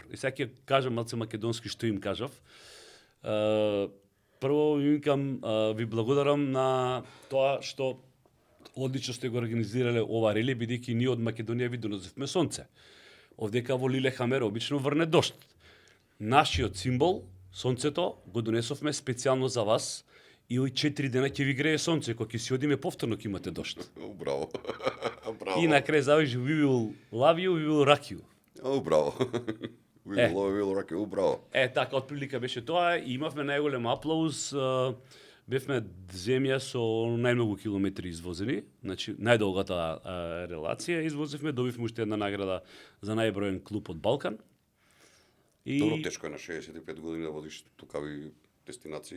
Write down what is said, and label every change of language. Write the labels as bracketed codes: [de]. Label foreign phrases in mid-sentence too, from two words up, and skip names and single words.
[mk] И сега ќе кажам малце македонски што им кажав. Прво ви викам, ви благодарам на тоа што одлично сте го организирале ова рели, бидејќи ние од Македонија ви донесовме сонце. Овдека во Лилехамер обично врне дошт. Нашиот символ, сонцето, го донесовме специјално за вас и овој 4 дена ќе ви грее сонце, кога ќе си одиме повторно ќе имате дошт. Браво. Браво. И на крај заврши [en] we will love you, we will rock you. Браво. We will rock you, [mk] браво. Така, отприлика беше тоа и имавме најголем аплауз. Бевме земја со најмногу километри извозени, значи најдолгата релација извозивме, добивме уште една награда за најброен клуб од Балкан. И Добро, тешко е на 65 години да водиш тукави дестинации.